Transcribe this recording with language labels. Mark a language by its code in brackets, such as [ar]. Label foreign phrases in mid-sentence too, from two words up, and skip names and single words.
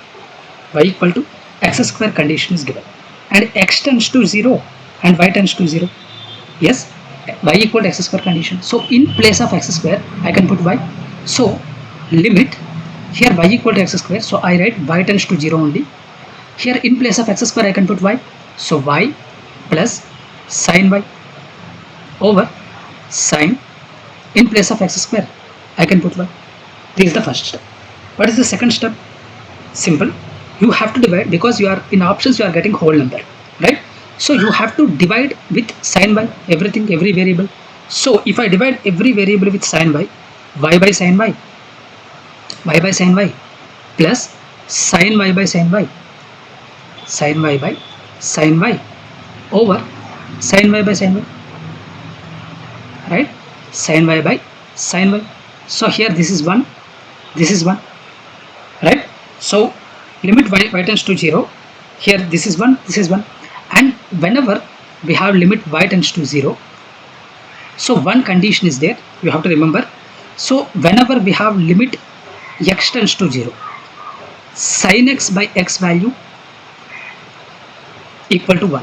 [en] Y equal to x square condition is given, and x tends to 0 and y tends to 0. Yes, y equal to x square condition. So in place of x square, I can put y. So limit, here y equal to x square, so I write y tends to 0 only. Here in place of x square, I can put y. So y plus sin y over sin, in place of x square, I can put y. This is the first step. What is the second step? Simple. You have to divide, because you are in options, you are getting whole number, right? So you have to divide with sin y, everything, every variable. So if I divide every variable with sin y, y by sin y, y by sin y, plus sin y by sin y, sin y by sin y, over sin y by sin y, right? Sin y by sin y. So here this is 1, this is 1, right? So limit y tends to 0, here this is 1, this is 1, and whenever we have limit y tends to 0, so one condition is there, you have to remember. So whenever we have limit x tends to 0, sin x by x value equal to 1.